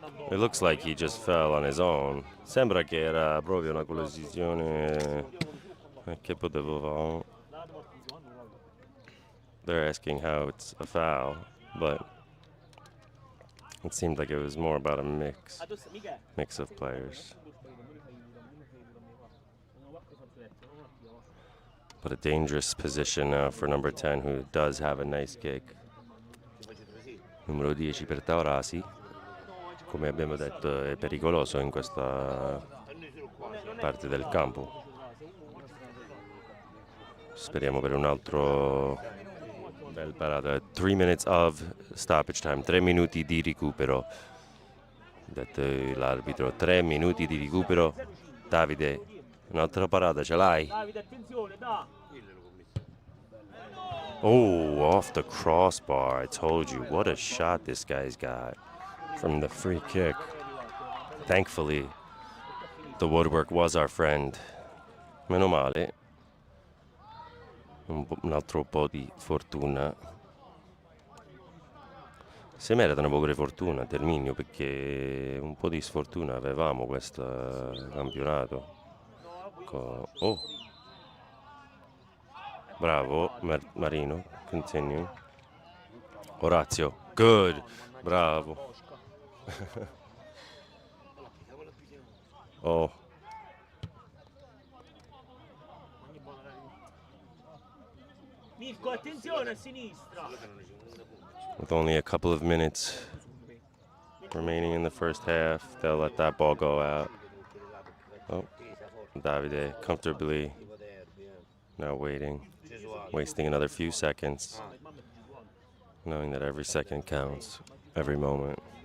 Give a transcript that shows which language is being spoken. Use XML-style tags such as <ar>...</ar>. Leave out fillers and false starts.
<en>It looks like he just fell on his own.</en> <it>Sembra che era proprio una collisione che potevo fare.</it> <en>They're asking how it's a foul, but It seemed like it was more about a mix Michele. of players. But a dangerous position now for number 10, who does have a nice kick.</en> <it>Numero 10 per Taurasi. Come abbiamo detto, è pericoloso in questa parte del campo. Speriamo per un altro bel parata.</it> <en>3 minutes of stoppage time,</en> <it>3 minuti di recupero. Detto l'arbitro, 3 minuti di recupero. Davide, un'altra parata ce l'hai? Davide, attenzione, da!</it> <en>Oh, off the crossbar. I told you, what a shot this guy's got from the free kick. Thankfully, the woodwork was our friend.</en> <it>Meno male. Un altro po' di fortuna. Si meritano pure fortuna, Terminio, perché un po' di sfortuna avevamo questo campionato. Oh.</it> <en>Bravo, Marino, continue. Orazio, good, bravo. Oh.</en> <it>Mirko, attenzione a sinistra!</it> <en>With only a couple of minutes remaining in the first half, they'll let that ball go out. Oh, Davide comfortably now waiting, wasting another few seconds, knowing that every second counts, every moment.</en>